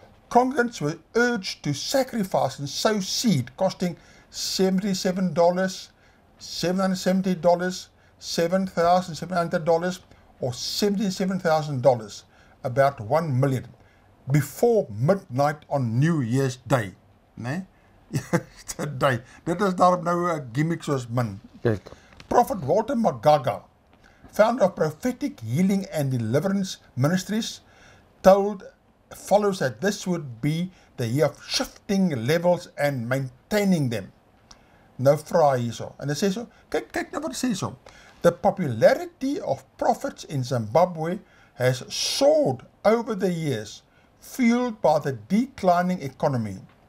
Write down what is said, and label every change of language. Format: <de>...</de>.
<en>Congregants were urged to sacrifice and sow seed costing $77, $770, $7,700, or $77,000, about $1 million. before midnight on New Year's Day.</en> <af>Nee?</af> <en>Day.</en> <af>Dit is daarom nou 'n gimmick soos min. Kijk.</af> <en>Prophet Walter Magaga, founder of Prophetic Healing and Deliverance Ministries, told followers that this would be the year of shifting levels and maintaining them.</en> <af>Nou vra hierso, en hy sê so, kyk nou wat hy sê so.</af> <en>The popularity of prophets in Zimbabwe has soared over the years, fueled by the declining economy.</en>